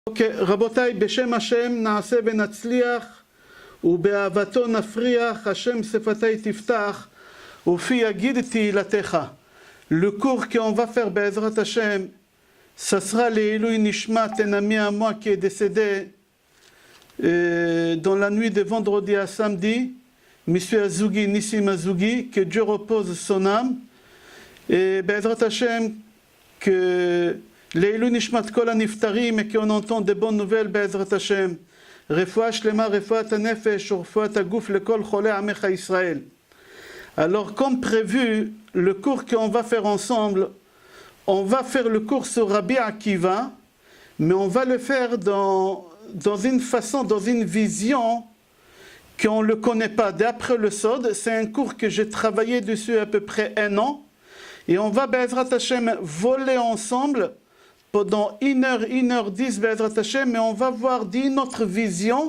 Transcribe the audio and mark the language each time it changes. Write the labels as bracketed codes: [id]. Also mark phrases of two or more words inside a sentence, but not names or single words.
[he] רבותיי, בשם השם נעשה ונצליח ובאהבתו נפריח, השם שפתי תפתח ופי יגיד תהילתך. [fr] Le cours qu'on va faire [he] בעזרת השם, [fr] ça sera les [he] לעילוי נשמת, [fr] un ami à moi qui est décédé dans la nuit de vendredi à samedi, Monsieur Azougi, Nissim Azougi, que Dieu repose son âme, et [he] בעזרת השם, [fr] que [he] לעילוי נשמת כל הנפטרים, [fr] et qu'on entend de bonnes nouvelles, [he] בעזרת השם. רפואה שלמה רפואת הנפש רפואת הגוף לכל חולי עמך ישראל. [fr] Alors, comme prévu, le cours qu'on va faire ensemble, on va faire le cours sur Rabbi Akiva, mais on va le faire dans une façon, dans une vision qu'on ne le connaît pas. D'après le Sod, c'est un cours que j'ai travaillé dessus à peu près 1 an, et on va, [he] בעזרת השם, [fr] voler ensemble pendant 1h, 1h10, [he] בעזרת השם, [fr] mais on va voir d'une autre vision.